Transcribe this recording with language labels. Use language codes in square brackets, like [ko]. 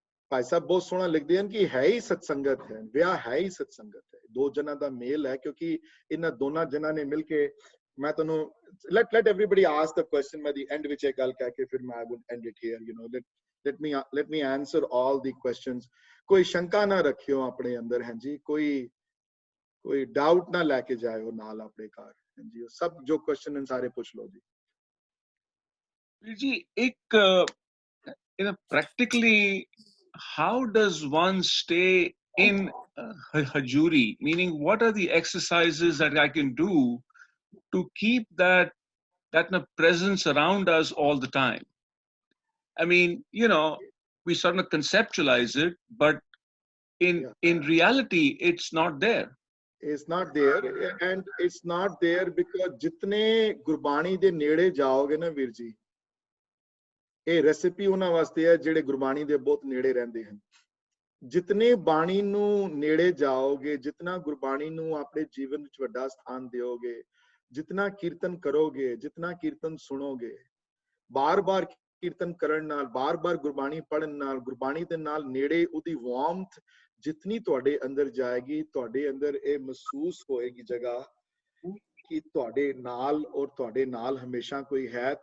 [pa] ਭਾਈ ਸਾਹਿਬ ਬਹੁਤ ਸੋਹਣਾ ਲਿਖਦੇ ਹਨ ਕਿ ਹੈ ਹੀ ਸਤਸੰਗਤ ਹੈ, ਵਿਆਹ ਹੈ ਹੀ ਸਤਸੰਗਤ ਹੈ, ਦੋ ਜਨਾਂ ਦਾ ਮੇਲ ਹੈ, ਕਿਉਂਕਿ ਇਹਨਾਂ ਦੋਨਾਂ ਜਨਾਂ ਨੇ ਮਿਲ ਕੇ, ਮੈਂ ਤੁਹਾਨੂੰ [en] let everybody ask the question, [pa] ਮੈਂ ਦੀ ਐਂਡ ਵਿੱਚ ਇਹ ਗੱਲ ਕਹਿ ਕੇ ਫਿਰ ਮੈਂ [en] I would end it here, let me answer all the questions. [pa] ਕੋਈ ਸ਼ੰਕਾ ਨਾ ਰੱਖਿਓ ਆਪਣੇ ਅੰਦਰ, ਹਾਂਜੀ, ਕੋਈ ਡਾਊਟ ਨਾ ਲੈ ਕੇ ਜਾਇਓ ਨਾਲ ਆਪਣੇ ਘਰ, ਹਾਂਜੀ, ਸਭ ਜੋ ਕੁਐਸਚਨ ਹਨ ਸਾਰੇ ਪੁੱਛ ਲਓ ਜੀ। [en] ਵੀਰ ਜੀ, ਇੱਕ practically how does one stay in Hajuri, meaning what are the exercises that I can do to keep that presence around us all the time? I mean, we sort of conceptualize it, but in reality it's not there. It's not there, and it's not there because [pa] जितने गुरबाणी दे नेड़े जाओगे ना ਵੀਰ ਜੀ, ਇਹ recipe ਉਹਨਾਂ ਵਾਸਤੇ ਹੈ ਜਿਹੜੇ ਗੁਰਬਾਣੀ ਦੇ ਬਹੁਤ ਨੇੜੇ ਰਹਿੰਦੇ ਹਨ। ਜਿਤਨੇ ਬਾਣੀ ਨੂੰ ਨੇੜੇ ਜਾਓਗੇ, ਜਿਤਨਾ ਗੁਰਬਾਣੀ ਨੂੰ ਆਪਣੇ ਜੀਵਨ ਵਿੱਚ ਵੱਡਾ ਸਥਾਨ ਦਿਓਗੇ, ਜਿਤਨਾ ਕੀਰਤਨ ਕਰੋਗੇ, ਜਿਤਨਾ ਕੀਰਤਨ ਸੁਣੋਗੇ, ਬਾਰ-ਬਾਰ ਕੀਰਤਨ ਕਰਨ ਨਾਲ, ਬਾਰ-ਬਾਰ ਗੁਰਬਾਣੀ ਪੜ੍ਹਨ ਨਾਲ, ਗੁਰਬਾਣੀ ਦੇ ਨਾਲ ਨੇੜੇ ਉਹਦੀ ਵਾਰਮਥ ਜਿਤਨੀ ਤੁਹਾਡੇ ਅੰਦਰ ਜਾਏਗੀ, ਤੁਹਾਡੇ ਅੰਦਰ ਇਹ ਮਹਿਸੂਸ ਹੋਏਗੀ ਜਗ੍ਹਾ ਕਿ ਤੁਹਾਡੇ ਨਾਲ ਔਰ ਤੁਹਾਡੇ ਨਾਲ ਹਮੇਸ਼ਾ ਕੋਈ ਹੈ।